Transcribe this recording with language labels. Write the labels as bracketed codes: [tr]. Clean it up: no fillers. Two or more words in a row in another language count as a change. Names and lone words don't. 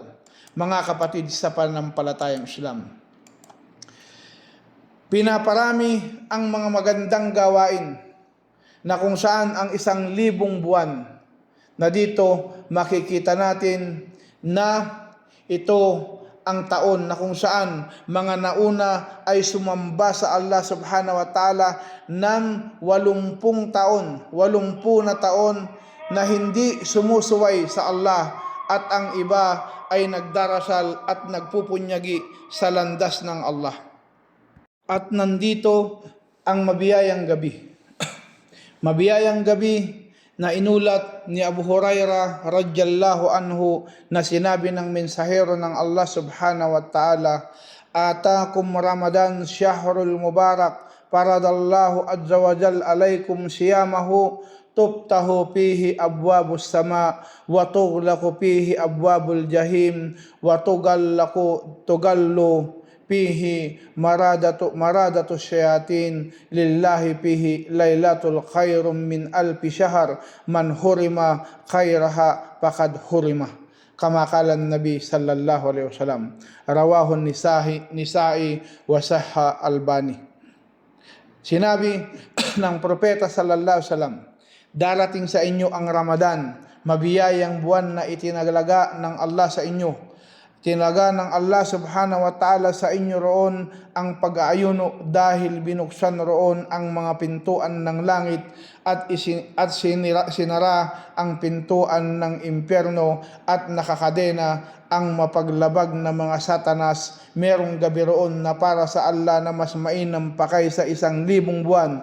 [tl] Mga kapatid sa pananampalatayang Islam, pinaparami ang mga magandang gawain na kung saan ang 1,000 buwan na dito makikita natin na ito ang taon na kung saan mga nauna ay sumamba sa [ar] الله سبحانه وتعالى [tl] ng 80 taon, 80 na taon na hindi sumusuway sa Allah, at ang iba ay nagdarasal at nagpupunyagi sa landas ng Allah. At nandito ang mabiyayang gabi. Mabiyayang gabi na inulat ni Abu Hurairah [ar] رضي الله عنه [tl] na sinabi ng mensahero ng [ar] الله سبحانه وتعالى, "أتاكم رمضان شهر مبارك فرض الله عز وجل عليكم صيامه تفتح فيه أبواب السماء وتغلق فيه أبواب الجحيم و تغل فيه مردة الشياطين، لله فيه ليلة خير من ألف شهر، من حرم خيرها فقد حرم." كما قال النبي صلى الله عليه وسلم. رواه النسائي وصححه الألباني. [tl] Sinabi ng propeta [ar] صلى الله عليه وسلم, [tl] darating sa inyo ang Ramadan, mabiyayang buwan na itinalaga ng Allah sa inyo. Tinalaga ng [ar] الله سبحانه وتعالى [tl] sa inyo roon ang pag-aayuno, dahil binuksan roon ang mga pintuan ng langit at sinara ang pintuan ng impyerno, at nakakadena ang mapaglabag na mga satanas. Merong gabi roon na para sa Allah na mas mainam pa kaysa 1,000 buwan.